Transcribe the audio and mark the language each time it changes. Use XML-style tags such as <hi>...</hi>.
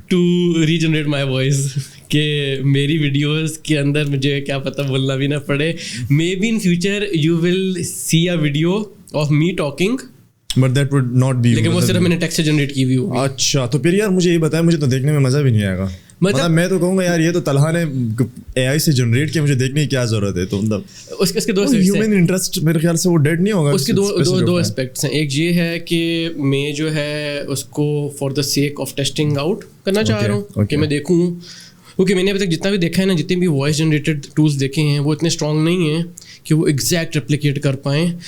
<en>to regenerate my voice</en> <ur>کہ میری videos کے اندر مجھے کیا پتہ بولنا بھی نہ پڑے.</ur> <en>Maybe in future you will see a video of me talking but that would not be,</en> <ur>لیکن وہ صرف میں نے ٹیکسٹ سے جنریٹ کی ہوئی ہوگی. اچھا تو پھر یار مجھے یہ بتایا, مجھے تو دیکھنے میں مزہ بھی نہیں آئے گا. مطلب میں تو کہوں گا یار یہ تو طلحہ نے اے آئی سے جنریٹ کیا, مجھے دیکھنے کی کیا ضرورت ہے. تو مطلب اس کے دو ہیومن انٹرسٹ میرے خیال سے وہ ڈیڈ نہیں ہوگا. اس کے دو اسپیکٹس ہیں. ایک یہ ہے کہ میں جو ہے اس کو</ur> <en>for the sake of testing out</en> <ur>کرنا چاہ رہا ہوں کہ میں دیکھوں, کیونکہ میں نے ابھی تک جتنا بھی دیکھا ہے نا, جتنے بھی وائس جنریٹڈ ٹولس دیکھے ہیں وہ اتنے اسٹرانگ نہیں ہیں کہ وہ ایگزیکٹ ریپلیکیٹ کر پائیں.</ur>